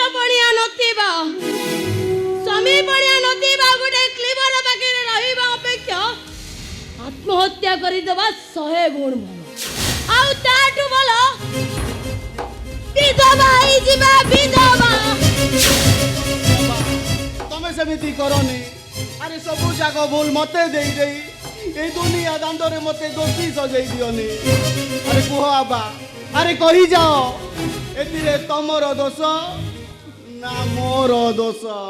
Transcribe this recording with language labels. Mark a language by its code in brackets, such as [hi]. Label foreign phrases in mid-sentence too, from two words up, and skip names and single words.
[or] ବଳିଆ ନଥିବା, ସ୍ୱାମୀ ବଳିଆ ନଥିବା ଗୋଟେ କ୍ଲିବର ପାଖରେ ରହିବା ଅପେକ୍ଷା ଆତ୍ମହତ୍ୟା କରିଦେବା 100 ଗୁଣ ଭଲ। ଆଉ ତାଠୁ ଭଲ ବିଧବା ହେଇଯିବା, ବିଧବା। ତମେ ସେମିତି କରନି। ଆରେ ସବୁ ଯାକ ଭୁଲ ମତେ ଦେଇ ଦେଇ ଏଇ ଦୁନିଆ দাଣ୍ଡରେ ମତେ ଦୋଷୀ ସଜେଇ ଦିଅନି ଆରେ କୁହ ଆବା ଆରେ କହିଯାଅ ଏଥିରେ ତମର ଦୋଷ ନା ମୋର ଦୋଷ